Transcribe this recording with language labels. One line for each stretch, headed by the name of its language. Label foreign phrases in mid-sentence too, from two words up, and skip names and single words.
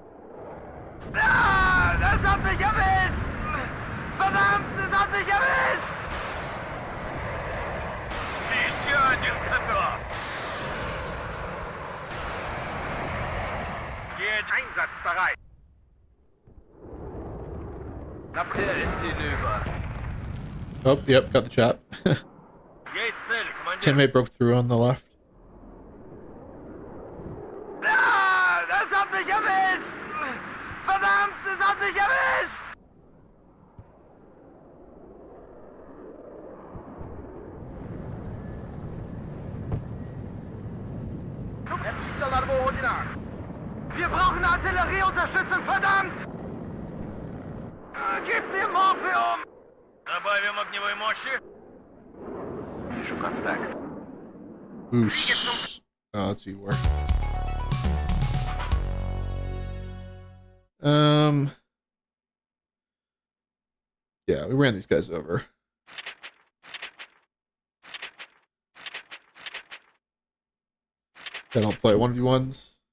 German: Ah, das hat mich erwischt! Verdammt, es hat mich erwischt!
Russian: Еще один готов!
German: Geht einsatzbereit! Der ist hinüber.
English: Oh, yep, got the chop.
Russian: Есть цель, командир!
English: Teammate broke through on the left.
German: Ah, das hat mich erwischt! Verdammt, es hat mich erwischt!
Czech: Nepřítele na 2 hodinách.
German: Wir brauchen Artillerieunterstützung, verdammt! Gib mir Morphium!
Russian: Добавим огневой мощи! Вижу контакт. Oosh.
English: Oh, that's even worse. Yeah, we ran these guys over. They don't play 1v1s.